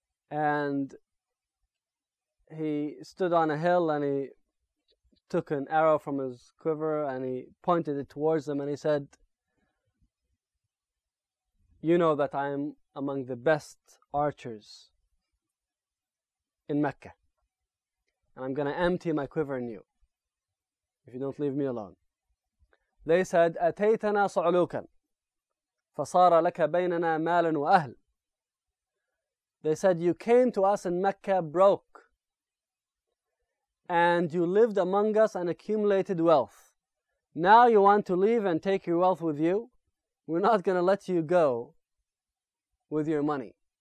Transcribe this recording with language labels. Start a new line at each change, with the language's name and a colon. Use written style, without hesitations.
English: And he stood on a hill, and he took an arrow from his quiver and he pointed it towards them and he said, you know that I am among the best archers in Mecca, and I'm going to empty my quiver in you if you don't leave me alone.
Arabic: They said, أَتَيْتَنَا صُعْلُوكًا فَصَارَ لَكَ بَيْنَنَا مَالٌ وَأَهْلٌ.
English: They said, you came to us in Mecca broke, and you lived among us and accumulated wealth. Now you want to leave and take your wealth with you? We're not going to let you go with your money.